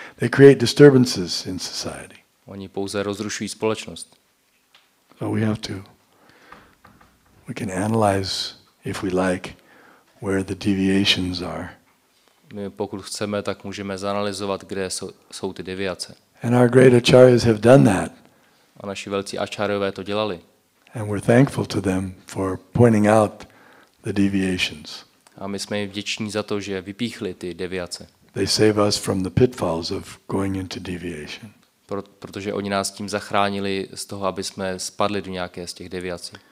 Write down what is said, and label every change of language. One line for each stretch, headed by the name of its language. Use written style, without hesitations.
English: They create disturbances in society.
Czech: Oni pouze rozrušují společnost.
English: So we can analyze, if we like, where the deviations are.
Czech: My pokud chceme, tak můžeme zanalyzovat, kde jsou ty deviace.
English: And our great acharyas have done that.
Czech: A naši velcí acharyové to dělali.
English: And we're thankful to them for pointing out the deviations.
Czech: A my jsme jim vděční za to, že vypíchli ty deviace.
English: They save us from the pitfalls of going into deviation.
Czech: Protože oni nás tím zachránili z toho, aby jsme spadli do nějaké z těch deviací.